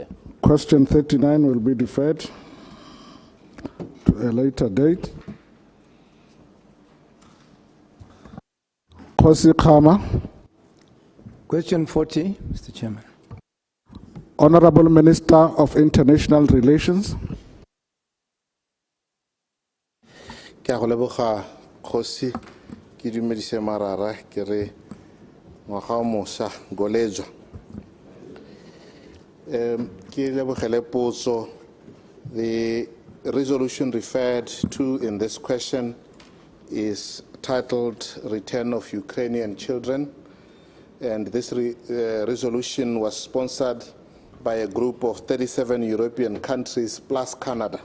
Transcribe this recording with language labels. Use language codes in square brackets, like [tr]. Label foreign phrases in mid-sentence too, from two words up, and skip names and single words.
[en] Question 39 will be deferred to a later date. Khosi Khama. Question 40, Mr. Chairman. Honorable Minister of International Relations. [tn] Ke a go leboga Kgosi ke dumedise marara ke re ngwaga o mošwa golejwa ke lebogele potso. [en] The resolution referred to in this question is titled Return of Ukrainian Children, and this resolution was sponsored by a group of 37 European countries plus Canada.